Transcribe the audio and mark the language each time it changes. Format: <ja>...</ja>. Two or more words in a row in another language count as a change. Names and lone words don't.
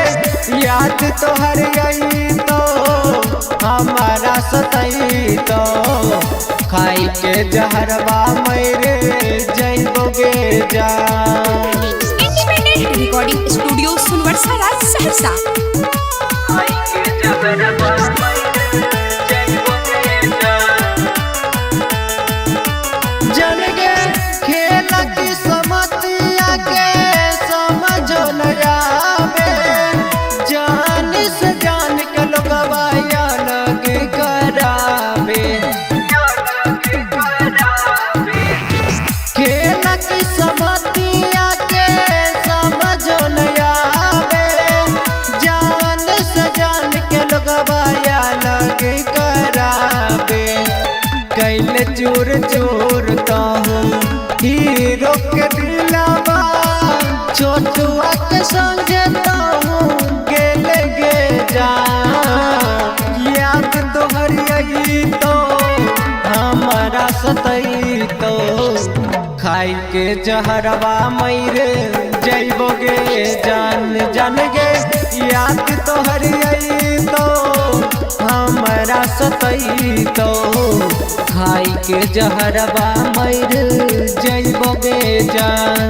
<mai>याद तोहरी तो हमारा सतई तो खाई के जहरवा मरे जइबोगे जान।</mai> <en>Independent Recording Studio सुनवर्सा राज सहरसा।</en> <mai>खाई के जहरवा मरे जइबोगे जान गे। खेल की समतिया के समझो न आवे जान से जान के लोगवा अलग करावे। खेल की समतिया के समझो न आवे जान से जान के लोगवा अलग करावे। कैल चोर चोर तो हीरो के दिलवा छोटुआ के संगे तो गेल गे जान। याद तोहरी तो हमारा सतई तो खाई के जहरवा मरे जइबोगे जान गे। याद तोहरी तो हमारा सतई तो खाई के जहरवा मरे जइबोगे जान।</mai>